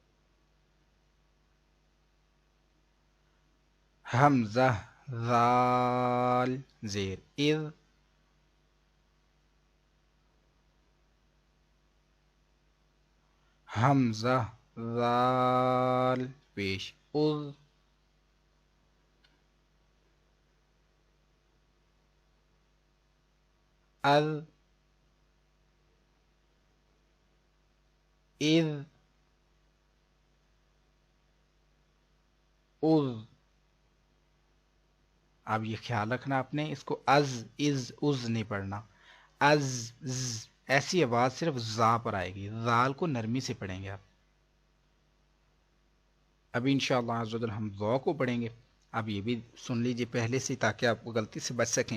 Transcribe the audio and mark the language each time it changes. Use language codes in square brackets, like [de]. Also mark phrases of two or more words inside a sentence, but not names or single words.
[ur] حمزہ ذال زیر از، حمزہ ذال پیش از، از از از، اب یہ خیال رکھنا آپ نے، اس کو از از نہیں پڑھنا، از ز ایسی آواز صرف زا پر آئے گی، زال کو نرمی سے پڑھیں گے آپ۔ ابھی [ar] انشاءاللہ عز و جل [ur] ہم ذو کو پڑھیں گے، اب یہ بھی سن لیجئے پہلے سے تاکہ آپ کو غلطی سے بچ سکیں۔